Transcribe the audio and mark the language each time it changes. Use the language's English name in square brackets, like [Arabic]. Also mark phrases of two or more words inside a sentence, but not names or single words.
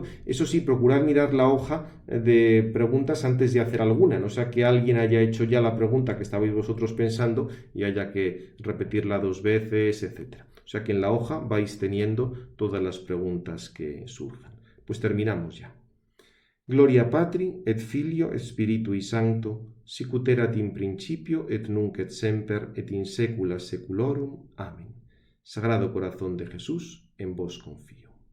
[Spanish] Eso sí, procurad mirar la hoja de preguntas antes de hacer alguna, no sea que alguien haya hecho ya la pregunta que estabais vosotros pensando y haya que repetirla 2 veces, etc. O sea que en la hoja vais teniendo todas las preguntas que surjan. Pues terminamos ya. [Latin] Gloria Patri, et Filio, et Spiritui Sancto, sic ut erat in principio, et nunc et semper, et in saecula saeculorum. [Spanish] Amén. Sagrado Corazón de Jesús, en vos confío.